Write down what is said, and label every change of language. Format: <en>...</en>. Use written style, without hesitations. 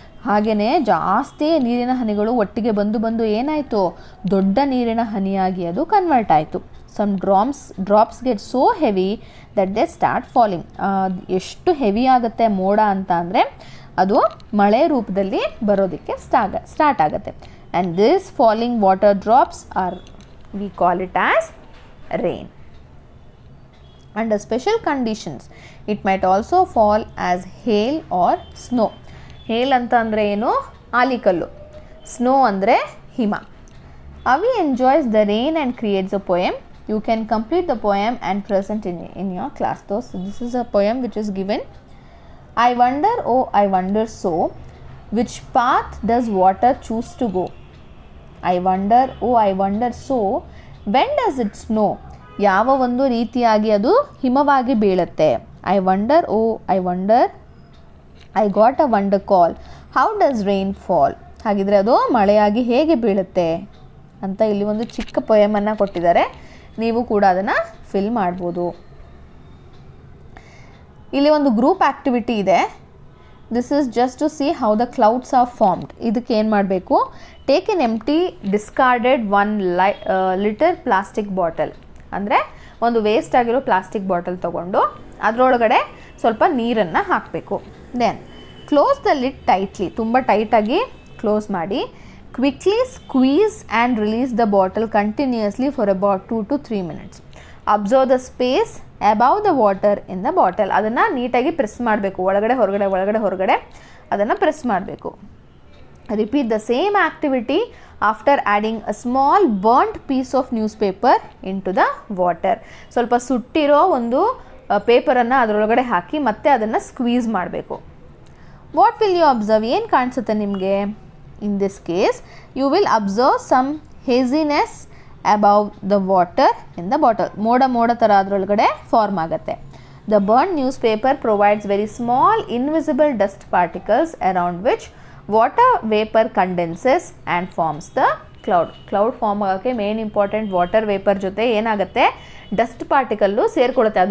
<kn>ಹಾಗೆಯೇ ಜಾಸ್ತಿ ನೀರಿನ ಹನಿಗಳು ಒಟ್ಟಿಗೆ ಬಂದು ಏನಾಯಿತು, ದೊಡ್ಡ ನೀರಿನ ಹನಿಯಾಗಿ ಅದು ಕನ್ವರ್ಟ್ ಆಯಿತು.</kn> <en>Some drops get so heavy that they start falling.</en> <kn>ಎಷ್ಟು ಹೆವಿ ಆಗುತ್ತೆ ಮೋಡ ಅಂತ ಅಂದರೆ ಅದು ಮಳೆ ರೂಪದಲ್ಲಿ ಬರೋದಕ್ಕೆ ಸ್ಟಾರ್ಟ್ ಆಗುತ್ತೆ.</kn> <en>And this falling water drops are, we call it as rain. Under special conditions it might also fall as hail or snow.</en> <kn>Hail anta andre enu, ಆಲಿಕಲ್ಲು. Snow andre hima.</kn> <en>Avi enjoys the rain and creates a poem. You can complete the poem and present in your class. So this is a poem which is given. I wonder, oh I wonder so, which path does water choose to go? I wonder, oh I wonder so, when does it snow?</en> <kn>ಯಾವ ಒಂದು ರೀತಿಯಾಗಿ ಅದು ಹಿಮವಾಗಿ ಬೀಳುತ್ತೆ.</kn> <en>I wonder, oh I wonder, I got a wonder call, how does rain fall?</en> <kn>ಹಾಗಿದ್ರೆ ಅದು ಮಳೆಯಾಗಿ ಹೇಗೆ ಬೀಳುತ್ತೆ ಅಂತ ಇಲ್ಲಿ ಒಂದು ಚಿಕ್ಕ ಪೊಯಮನ್ನು ಕೊಟ್ಟಿದ್ದಾರೆ. ನೀವು ಕೂಡ ಅದನ್ನು ಫಿಲ್ ಮಾಡ್ಬೋದು. ಇಲ್ಲಿ ಒಂದು ಗ್ರೂಪ್ ಆ್ಯಕ್ಟಿವಿಟಿ ಇದೆ.</kn> <en>This is just to see how the clouds are formed.</en> <kn>ಇದಕ್ಕೆ ಏನು ಮಾಡಬೇಕು,</kn> <en>Take an empty discarded 1 litre plastic bottle.</en> <kn>ಅಂದರೆ ಒಂದು ವೇಸ್ಟ್ ಆಗಿರೋ ಪ್ಲಾಸ್ಟಿಕ್ ಬಾಟಲ್ ತೊಗೊಂಡು ಅದರೊಳಗಡೆ ಸ್ವಲ್ಪ ನೀರನ್ನು ಹಾಕಬೇಕು.</kn> <en>then close the lid tightly,</en> <kn>ತುಂಬ ಟೈಟಾಗಿ ಕ್ಲೋಸ್ ಮಾಡಿ.</kn> <en>Quickly squeeze and release the bottle continuously for about 2 to 3 minutes. Observe the space above the water in the bottle.</en> <kn>ಅದನ್ನು ನೀಟಾಗಿ ಪ್ರೆಸ್ ಮಾಡಬೇಕು,</kn> <en>ಒಳಗಡೆ ಹೊರಗಡೆ ಅದನ್ನು ಪ್ರೆಸ್ ಮಾಡಬೇಕು. Repeat the same activity after adding a small burnt piece of newspaper into the water.</en> <kn>ಸ್ವಲ್ಪ ಸುಟ್ಟಿರೋ ಒಂದು ಪೇಪರನ್ನು ಅದರೊಳಗಡೆ ಹಾಕಿ ಮತ್ತೆ ಅದನ್ನು ಸ್ಕ್ವೀಸ್ ಮಾಡಬೇಕು.</kn> <en>What will you observe?</en> <kn>ಏನು ಕಾಣಿಸುತ್ತೆ ನಿಮಗೆ?</kn> <en>In this case you will observe some haziness above the water in the bottle.</en> <kn>ಮೋಡ ಥರ ಅದರೊಳಗಡೆ ಫಾರ್ಮ್ ಆಗುತ್ತೆ.</kn> <en>the burn newspaper provides very small invisible dust particles around which water vapour condenses and forms the cloud</en> <kn>form ಆಗೋಕ್ಕೆ main important water vapour ಜೊತೆ ಏನಾಗುತ್ತೆ, dust particle ಸೇರಿಕೊಳ್ಳುತ್ತೆ.</kn>